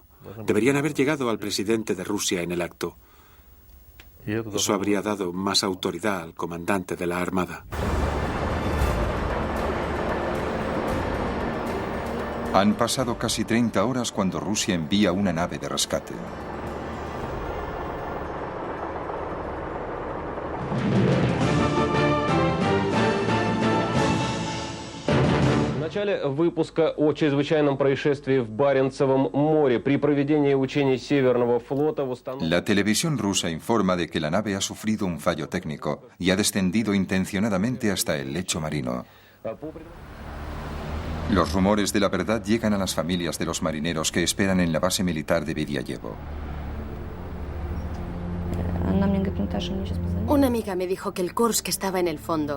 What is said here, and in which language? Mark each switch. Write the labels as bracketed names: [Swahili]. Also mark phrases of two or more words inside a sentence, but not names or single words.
[Spanish] Deberían haber llegado al presidente de Rusia en el acto. Eso habría dado más autoridad al comandante de la Armada. Han pasado casi 30 horas cuando Rusia envía una nave de rescate. [Russian] В начале выпуска о чрезвычайном происшествии в Баренцевом море при проведении учений Северного флота восстановлено... [Spanish] La televisión rusa informa de que la nave ha sufrido un fallo técnico y ha descendido intencionadamente hasta el lecho marino. Los rumores de la verdad llegan a las familias de los marineros que esperan en la base militar de Vidyayevo. Una amiga me dijo que el Kursk estaba en el fondo.